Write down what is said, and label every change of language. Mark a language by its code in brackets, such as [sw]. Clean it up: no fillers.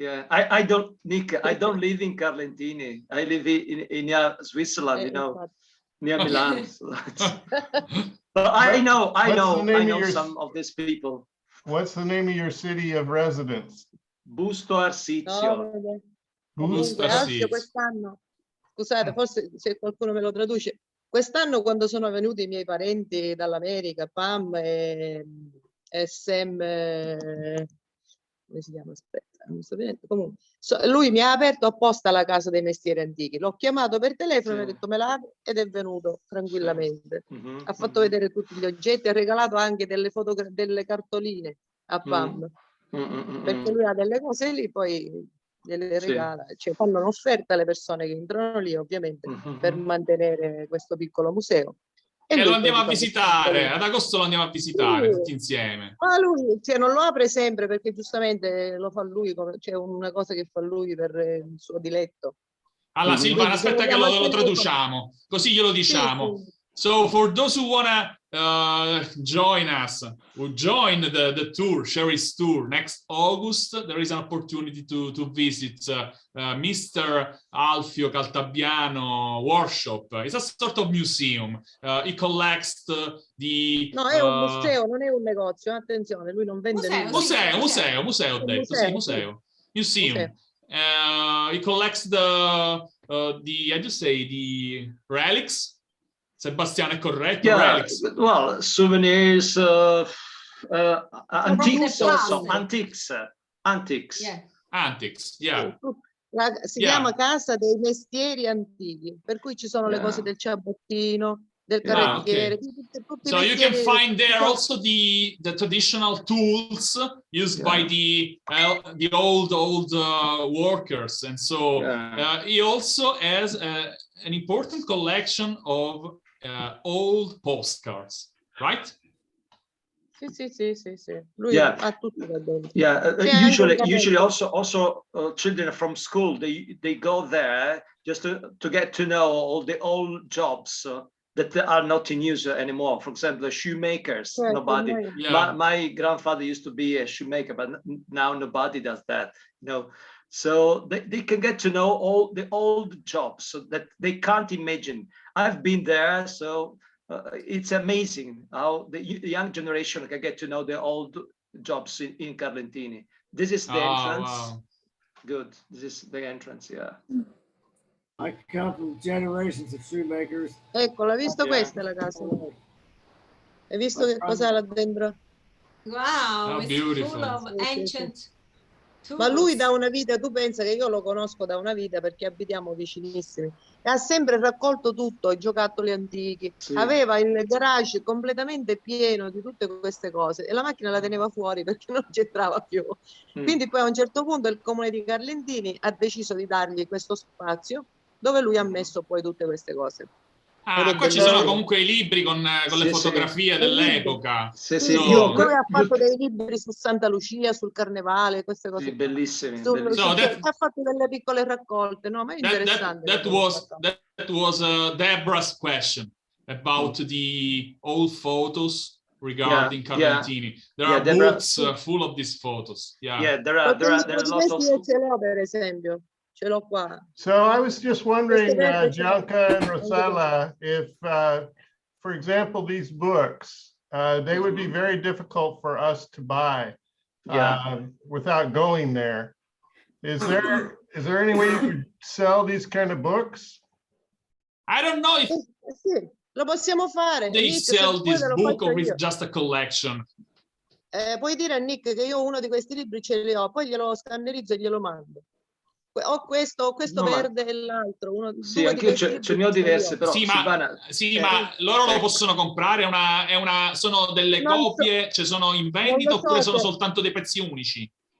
[en] I don't, Nick, I don't live in Carlentini. I live in Switzerland, you know, near Milan. But I know some of these people. What's the name of your city of residence? [it] Busto Arsizio. Busto Arsizio quest'anno. Scusate, forse se qualcuno me lo traduce. Quest'anno quando sono venuti i miei parenti dall'America, Pam e Sam, come si chiama? Aspetta, non so bene. Comunque, lui mi ha aperto apposta la casa dei mestieri antichi. L'ho chiamato per telefono, mi ha detto me la apri ed è venuto tranquillamente. Ha fatto vedere tutti gli oggetti, ha regalato anche delle delle cartoline a Pam, perché lui ha delle cose lì, poi gliele regala, cioè fanno un'offerta alle persone che entrano lì, ovviamente, per mantenere questo piccolo museo. E lo lui andiamo poi a fa visitare, ad agosto lo andiamo a visitare tutti Sì. insieme. Ma lui cioè, non lo apre sempre perché giustamente lo fa lui, c'è una cosa che fa lui per il suo diletto. Allora, Silvana, Quindi se aspetta che vogliamo lo al telefono- traduciamo, così glielo diciamo. Sì. [en] So for those who wanna join us, who join the tour, Sheri's tour next August, there is an opportunity to visit Mr. Alfio Caltabiano workshop. It's a sort of museum. He collects the... [it] No, è un museo, non è un negozio, attenzione, lui non vende nulla. Museo, ho detto, sì, museo. Museum. [en] He collects the how do you say, the relics. [it] Sebastiano, è corretto? [en] Yeah, Relics. well, souvenirs, antiques also, antiques. Yeah. Antiques, yeah. [it] Si chiama Casa dei Mestieri Antichi, per cui ci sono le cose del ciabattino, del carrettiere. [en] Okay. So you can find there also the traditional tools used by the old workers, and so he also has an important collection of old postcards, right? [it] Sì. Lui ha tutto da dentro. [en] Yeah, usually also children from school they go there just to get to know all the old jobs that are not in use anymore. For example, the shoemakers. Nobody. Yeah. My grandfather used to be a shoemaker, but now nobody does that. You know, so they can get to know all the old jobs so that they can't imagine. I've been there, so. It's amazing how the young generation can get to know the old jobs in Carlentini. This is the entrance. Wow. Good. This is the entrance, yeah. I come from generations of shoemakers. [it] Ecco, l'ha visto questa la casa? Hai visto che cosa là dentro? [en] Wow, it's beautiful. full of ancient tools. [it] Ma lui da una vita, tu pensa che io lo conosco da una vita perché abitiamo vicinissimi, e ha sempre raccolto tutto, i giocattoli antichi, aveva il garage completamente pieno di tutte queste cose e la macchina la teneva fuori perché non c'entrava più. Quindi poi a un certo punto il comune di Carlentini ha deciso di dargli questo spazio dove lui ha messo poi tutte queste cose. Qua ci sono comunque i libri con le fotografie dell'epoca. Lui ha fatto dei libri su Santa Lucia, sul Carnevale, queste cose. Bellissimi. Ha fatto delle piccole raccolte, no? Ma è interessante. [en] That was Deborah's question about the old photos regarding Carlentini. There are books full of these photos. There are a lot of... [it] Io ce l'ho, per esempio. Ce l'ho qua. [en] So I was just wondering, Gianca and Rosella, if, for example, these books, they would be very difficult for us to buy without going there. Is there any way you could sell these kind of books? I don't know if [it] sì, lo possiamo fare. [en] They Nick, sell this book or it's just a collection. [it] Puoi dire a Nick che io uno di questi libri ce li ho, poi glielo scannerizzo e glielo mando. O questo verde e l'altro. Sì, anche io ce ne ho diverse, però ma loro lo possono comprare, sono delle copie, cioè sono in vendita oppure sono soltanto dei pezzi unici?